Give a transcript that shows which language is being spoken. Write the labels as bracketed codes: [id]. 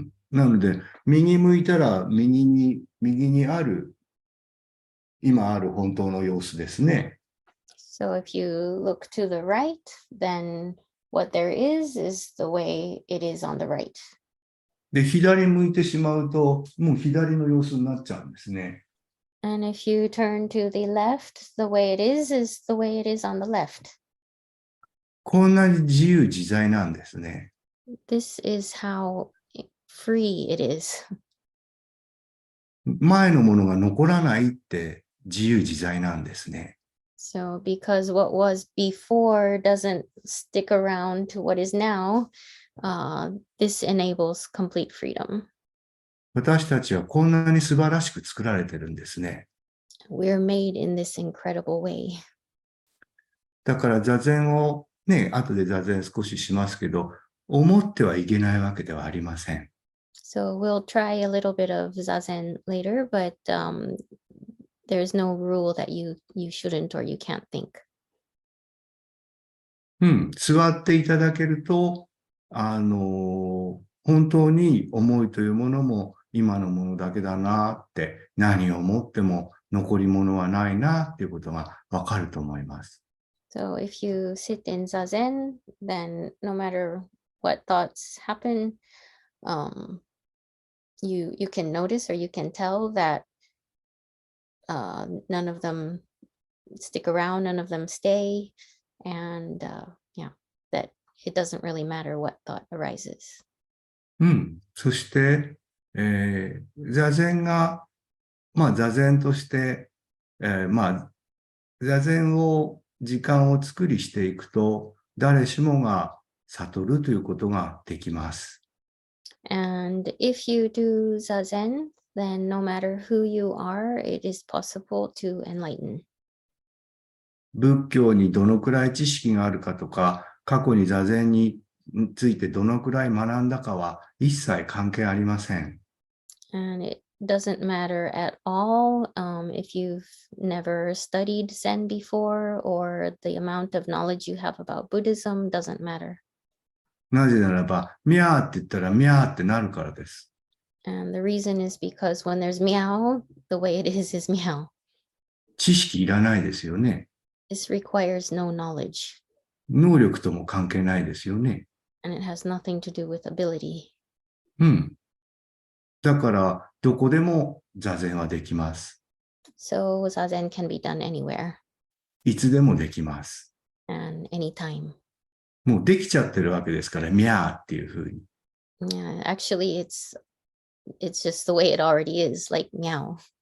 [ja] なので、右向いたら右にある、今ある本当の様子ですね。 [en] So if you look to the right, then what there is the way it is on the right. [ja] で、左向いてしまうと、もう左の様子になっちゃうんですね。 [en] And if you turn to the left, the way it is the way it is on the left. [ja] こんなに自由自在なんですね。 [en] This is how free it is. [ja] 前のものが残らないって自由自在なんですね。 [en] So because what was before doesn't stick around to what is now, this enables complete freedom. [ja] 私たちはこんなに素晴らしく作られてるんですね。 [en] We're made in this incredible way. [ja] だから座禅をね、後で座禅少ししますけど、思ってはいけないわけではありません。 [en] So we'll try a little bit of Zazen later, but there's no rule that you shouldn't or you can't think. [ja] 座っていただけると、本当に思いというものも今のものだけだなって、何を思っても残り物はないなっていうことがわかると思います。 [en] So if you sit in Zazen, then no matter what thoughts happen, you can notice or you can tell that none of them stick around, none of them stay, and that it doesn't really matter what thought arises. [ja] そして、座禅が、座禅として、座禅を時間を作りしていくと、誰しもが悟るということができます。 [en] And if you do Zazen, then no matter who you are, it is possible to enlighten. [ja] 仏教にどのくらい知識があるかとか、過去に座禅についてどのくらい学んだかは一切関係ありません。 [en] And it doesn't matter at all if you've never studied Zen before or the amount of knowledge you have about Buddhism doesn't matter. [ja] なぜならば、ミャーって言ったらミャーってなるからです。 [en] And the reason is because when there's meow, the way it is meow. [ja] 知識いらないですよね。 [en] This requires no knowledge, [ja] 能力とも関係ないですよね。 [en] and it has nothing to do with ability. うん。 [ja] だから、どこでも座禅はできます。 [en] So Zazen can be done anywhere [ja] いつでもできます。 [en] and anytime. [ja] もうできちゃってるわけですから、ミャーっていうふうに。 [en] Yeah, actually, it's just the way it already is, like meow.